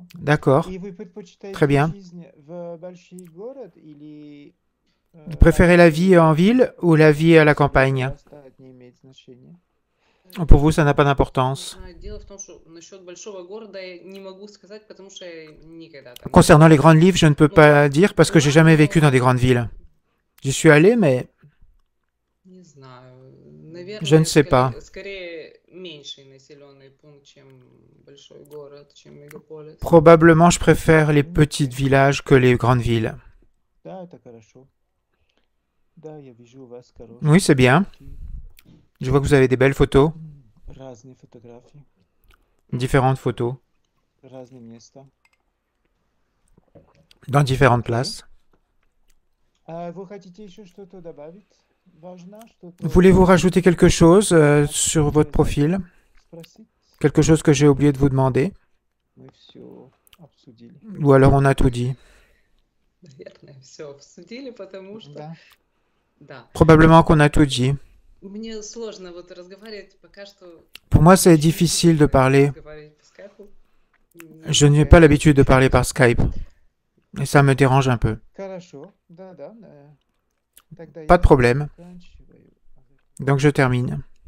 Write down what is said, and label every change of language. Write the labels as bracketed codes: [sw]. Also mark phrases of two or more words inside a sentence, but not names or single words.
[fr] D'accord. [ru] И вы предпочитаете [fr] Très bien. [ru] жизнь в большой город или... [fr] Vous préférez la vie en ville ou la vie à la campagne? [ru] Это не имеет значения. [fr] Pour vous, ça n'a pas d'importance. [ru] Дело в том, что насчет большого города я не могу сказать, потому что я никогда там не [fr] Concernant les [ru] была. [fr] grandes villes, je ne peux pas dire parce que j'ai jamais vécu dans des grandes villes. J'y suis allé, mais [ru] Не знаю. [fr] Je ne [ru] Наверное, [fr] sais pas. [ru] скорее меньший населенный пункт, чем большой город, чем мегаполис. [fr] probablement je préfère les petits villages que les grandes villes. [ru] Да, это хорошо. Да, я вижу у вас хорошие [fr] Oui, c'est bien. [ru] фотографии. [fr] Je vois que vous avez des belles photos, [ru] Разные фотографии, [fr] différentes photos, [ru] разные места. [fr] dans différentes places. [ru] Вы хотите еще что-то добавить? Важно что-то [fr] Voulez-vous rajouter quelque chose sur votre profil? [ru] спросить? [fr] Quelque chose que j'ai oublié de vous demander? [ru] Мы все обсудили. [fr] Ou alors on a tout dit? [ru] Наверное, все обсудили, потому что... Да. Да. [fr] Probablement qu'on a tout dit. [ru] Мне сложно вот разговаривать пока что... [fr] Pour moi, c'est difficile de parler. [ru] Разговаривать по скайпу. [fr] Je n'ai pas l'habitude de parler par Skype. Et ça me dérange un peu. [ru] Хорошо. Да, да. Тогда [fr] Pas [ru] я [fr] de problème. [ru] заканчиваю. [fr] Donc je termine.